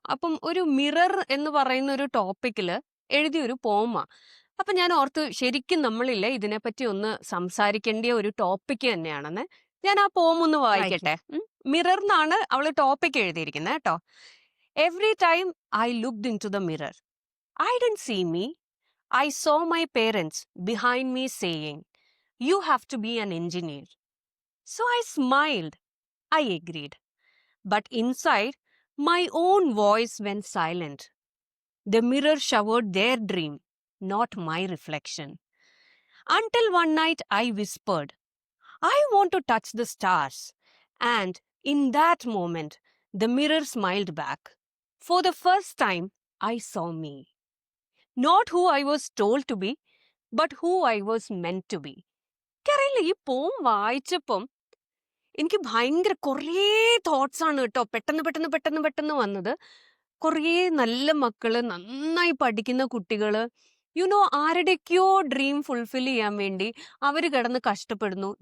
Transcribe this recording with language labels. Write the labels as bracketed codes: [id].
[ml] അപ്പം ഒരു മിറർ എന്ന് പറയുന്ന ഒരു ടോപ്പിക്കില് എഴുതിയ ഒരു പോമാ. അപ്പൊ ഞാൻ ഓർത്തു ശരിക്കും നമ്മളില്ലേ ഇതിനെപ്പറ്റി ഒന്ന് സംസാരിക്കേണ്ട ഒരു ടോപ്പിക് തന്നെയാണെന്ന്. ഞാൻ ആ പോം ഒന്ന് വായിക്കും. വായിക്കട്ടെ. മിറർ എന്നാണ് അവള് ടോപ്പിക് എഴുതിയിരിക്കുന്നത് കേട്ടോ. [en] Every time I looked into the mirror, I didn't see me. I saw my parents behind me saying, "You have to be an engineer." So I smiled. I agreed. But inside, my own voice went silent. The mirror showered their dream, not my reflection. Until one night I whispered, "I want to touch the stars." And in that moment, the mirror smiled back. For the first time, I saw me. Not who I was told to be, but who I was meant to be. [ml] എനിക്കറിയില്ല, ഈ പോം വായിച്ചപ്പം എനിക്ക് ഭയങ്കര കുറേ thoughts ആണ് കേട്ടോ പെട്ടെന്ന് പെട്ടെന്ന് പെട്ടെന്ന് പെട്ടെന്ന് വന്നത്. കുറേ നല്ല മക്കള്, നന്നായി പഠിക്കുന്ന കുട്ടികള്, ആരുടെയൊക്കെയോ ഡ്രീം ഫുൾഫിൽ ചെയ്യാൻ വേണ്ടി അവര് കിടന്ന് കഷ്ടപ്പെടുന്നു.